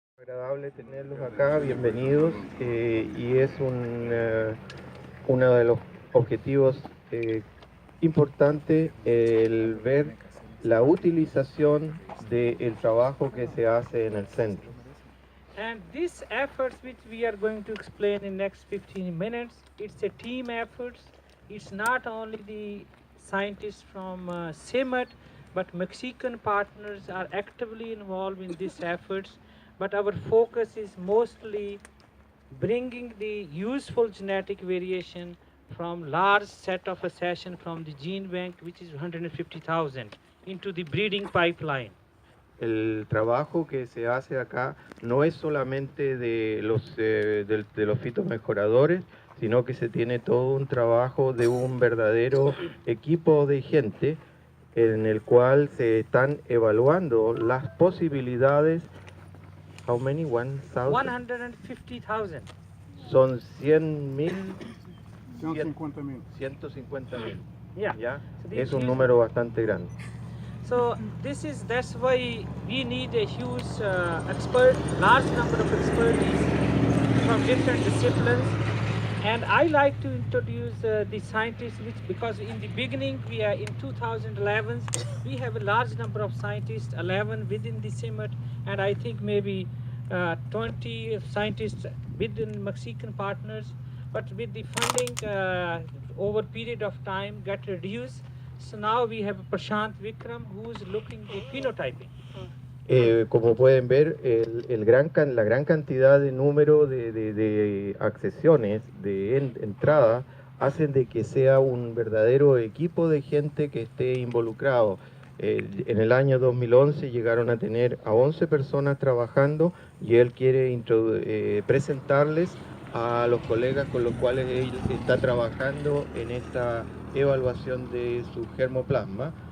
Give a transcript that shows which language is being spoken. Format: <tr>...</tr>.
<es>Agradable tenerlos acá, bienvenidos. Y es uno de los objetivos importantes el ver la utilización del trabajo que se hace en el centro.</es> <en>And these efforts which we are going to explain in next 15 minutes, it's a team effort. It's not only the scientists from CIMAT, but Mexican partners are actively involved in these efforts. But our focus is mostly bringing the useful genetic variation from large set of accession from the gene bank, which is 150,000, into the breeding pipeline.</en> <es>El trabajo que se hace acá no es solamente de los fitomejoradores, sino que se tiene todo un trabajo de un verdadero equipo de gente en el cual se están evaluando las posibilidades.</es> <en>How many? 150,000.</en> <es>Son 100.000. 150.000. 150.000.</es> <en>Yeah.</en> <es>¿Ya?</es> <en>So</en> <es>Es un número bastante grande.</es> <en>So that's why we need a huge large number of expertise from different disciplines. And I like to introduce the scientists, because in the beginning we are in 2011, we have a large number of scientists, 11 within the CIMAT, and I think maybe 20 scientists within Mexican partners. But with the funding over period of time got reduced, so now we have Prashant Vikram who's looking at phenotyping.</en> <es>Como pueden ver, la gran cantidad de número de accesiones, de entrada, hacen de que sea un verdadero equipo de gente que esté involucrado. En el año 2011 llegaron a tener a 11 personas trabajando y él quiere presentarles a los colegas con los cuales él está trabajando en esta evaluación de su germoplasma.</es>